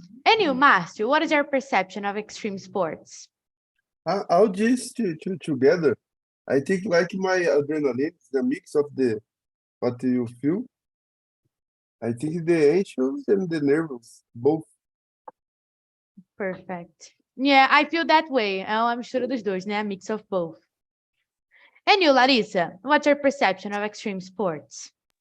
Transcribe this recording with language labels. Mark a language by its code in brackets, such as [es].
[en] And you, Márcio, what is your perception of extreme sports? All this together, I think like my adrenaline, the mix of what you feel. I think the anxious and the nervous, both. Perfect. Yeah, I feel that way. [pt] É uma mistura dos dois, né? [en] A mix of both. And you, Larissa, what's your perception of extreme sports?